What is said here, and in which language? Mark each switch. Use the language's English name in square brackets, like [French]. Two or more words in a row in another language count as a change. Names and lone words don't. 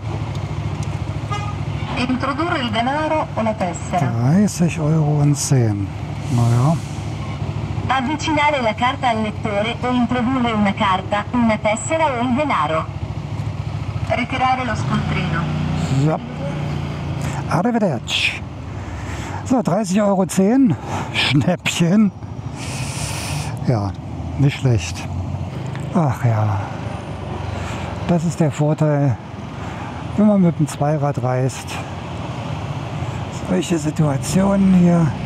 [German] 30,10 Euro. Naja. [Italian] Avvicinare la carta al lettore o introdurre una carta, una tessera o il denaro. Ritirare lo scontrino. So. Arrivederci. [German] So, 30,10 Euro. Schnäppchen. Ja, nicht schlecht. Ach ja. Das ist der Vorteil, wenn man mit dem Zweirad reist. Solche Situationen hier.